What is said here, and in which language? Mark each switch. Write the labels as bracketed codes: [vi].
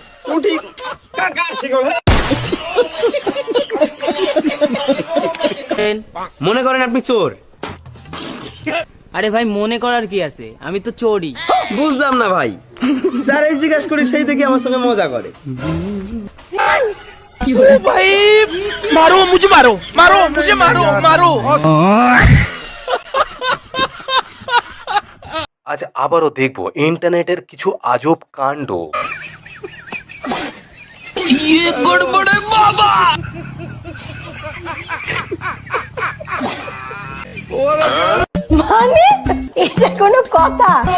[bn] রুটি কাকা শিখল। মনে করেন আপনি চোর। আরে ভাই মনে করার কি আছে, আমি তো চোরই। বুঝলাম না ভাই, যারাই জিজ্ঞাসা করি সেই থেকে আমার সঙ্গে মজা করে। [hi] भाई मारो मुझे, मारो मारो मुझे, मारो मारो। [bn] আজ আবারও দেখব ইন্টারনেটের কিছু আজব কাণ্ড। [hi] ये गड़बड़ है बाबा। [bn] মানে এটা কোনো কথা?